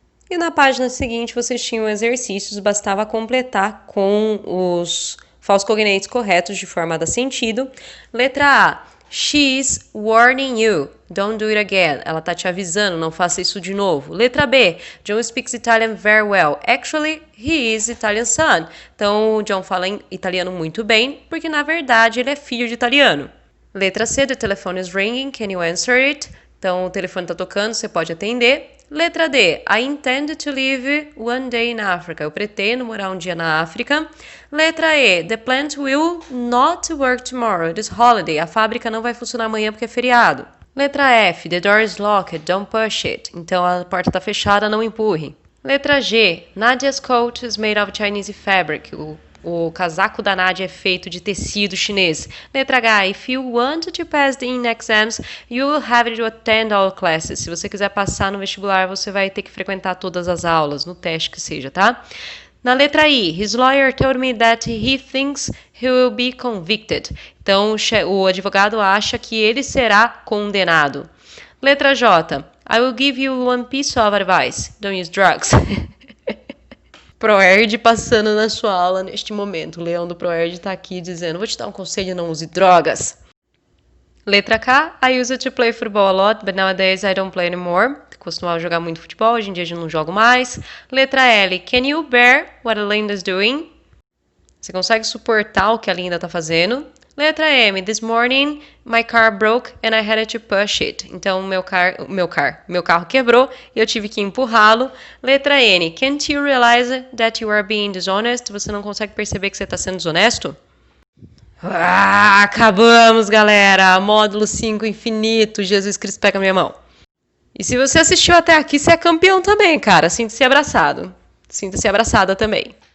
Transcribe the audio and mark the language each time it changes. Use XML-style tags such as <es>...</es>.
<pt>E na página seguinte vocês tinham exercícios, bastava completar com os false cognates corretos de forma a dar sentido. Letra A.</pt> <en>She's warning you. Don't do it again.</en> <pt>Ela tá te avisando, não faça isso de novo. Letra B.</pt> <en>John speaks Italian very well. Actually, he is Italian son.</en> <pt>Então, o John fala italiano muito bem, porque na verdade ele é filho de italiano. Letra C.</pt> <en>The telephone is ringing. Can you answer it?</en> <pt>Então, o telefone tá tocando, você pode atender. Letra D.</pt> <en>I intend to live one day in Africa.</en> <pt>Eu pretendo morar um dia na África. Letra E.</pt> <en>The plant will not work tomorrow. It is holiday.</en> <pt>A fábrica não vai funcionar amanhã porque é feriado. Letra F.</pt> <en>The door is locked. Don't push it.</en> <pt>Então a porta está fechada, não empurre. Letra G.</pt> <en>Nadia's coat is made of Chinese fabric.</en> <pt>O casaco da Nadia é feito de tecido chinês. Letra H.</pt> <en>If you want to pass the exams, you will have to attend all classes.</en> <pt>Se você quiser passar no vestibular, você vai ter que frequentar todas as aulas, no teste que seja, tá? Na letra I.</pt> <en>His lawyer told me that he thinks he will be convicted.</en> <pt>Então, o advogado acha que ele será condenado. Letra J.</pt> <en>I will give you one piece of advice. Don't use drugs.</en> <pt>Proerd passando na sua aula neste momento. O leão do Proerd está aqui dizendo, vou te dar um conselho, não use drogas. Letra K.</pt> <en>I used to play football a lot, but nowadays I don't play anymore.</en> <pt>Costumava jogar muito futebol, hoje em dia eu não jogo mais. Letra L.</pt> <en>Can you bear what a Linda is doing?</en> <pt>Você consegue suportar o que a Linda está fazendo? Letra M.</pt> <en>This morning my car broke and I had to push it.</en> <pt>Então meu carro quebrou e eu tive que empurrá-lo. Letra N.</pt> <en>Can't you realize that you are being dishonest?</en> <pt>Você não consegue perceber que você está sendo desonesto? Acabamos, galera! Módulo 5 infinito. Jesus Cristo, pega minha mão. E se você assistiu até aqui, você é campeão também, cara. Sinta-se abraçado. Sinta-se abraçada também.</pt>